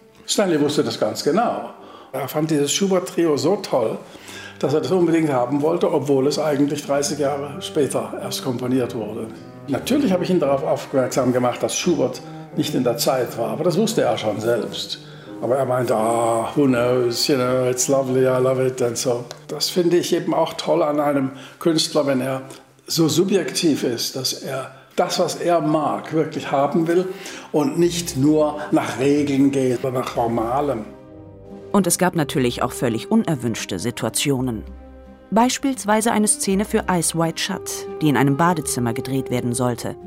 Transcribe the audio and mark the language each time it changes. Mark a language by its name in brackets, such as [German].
[German] Stanley wusste das ganz genau. Er fand dieses Schubert-Trio so toll, dass er das unbedingt haben wollte, obwohl es eigentlich 30 Jahre später erst komponiert wurde. Natürlich habe ich ihn darauf aufmerksam gemacht, dass Schubert nicht in der Zeit war, aber das wusste er schon selbst. Aber er meinte, [English] ah, oh, who knows, you know, it's lovely, I love it and so. [German] Das finde ich eben auch toll an einem Künstler, wenn er so subjektiv ist, dass er das, was er mag, wirklich haben will und nicht nur nach Regeln geht, sondern nach Formalem. Und es gab natürlich auch völlig unerwünschte Situationen. Beispielsweise eine Szene für Eyes Wide Shut, die in einem Badezimmer gedreht werden sollte.